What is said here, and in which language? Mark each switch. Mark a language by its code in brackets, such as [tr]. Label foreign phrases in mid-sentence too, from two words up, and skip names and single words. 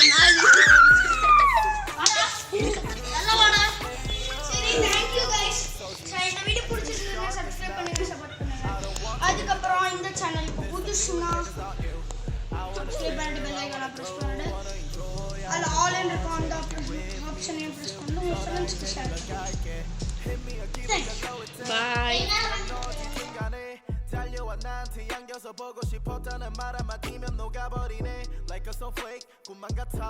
[ta] அதுக்கப்புறம் இந்த சேனல் இப்போ புதுசுனா சப்ஸ்கிரைப் பண்ணிட்டு [en] bell icon [ta] பிரஸ் பண்ணிட்டு அதில் ஆல் அண்ட் இருக்கும் அந்த ஆப்ஷனையும் பிரஸ் பண்ணிட்டு உங்கள் [en] friends share [ta] பாய். [ko] 달려와 나한테 안겨서 보고 싶었다는 말 한마디면 녹아버리네 [en] Like a snowflake [ko] 꿈만 같아